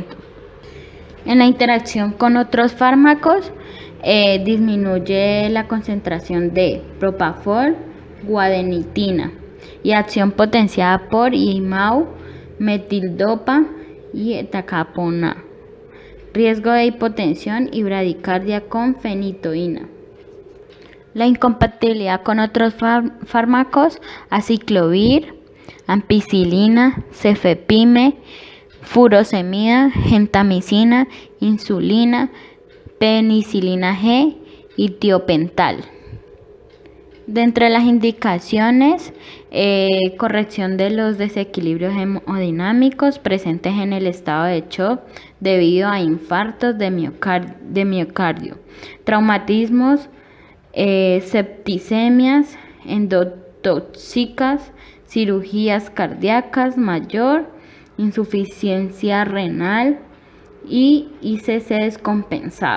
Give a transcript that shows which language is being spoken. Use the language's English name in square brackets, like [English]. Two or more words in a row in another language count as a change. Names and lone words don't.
[Spanish] En la interacción con otros fármacos, disminuye la concentración de propafol, guadenitina y acción potenciada por IMAU, metildopa y etacapona. Riesgo de hipotensión y bradicardia con fenitoína. La incompatibilidad con otros fármacos, aciclovir, ampicilina, cefepime, furosemida, gentamicina, insulina, penicilina G y tiopental. Dentro de las indicaciones, corrección de los desequilibrios hemodinámicos presentes en el estado de shock debido a infartos de miocardio, traumatismos, septicemias endotóxicas, cirugías cardíacas mayor, insuficiencia renal y ICC descompensado.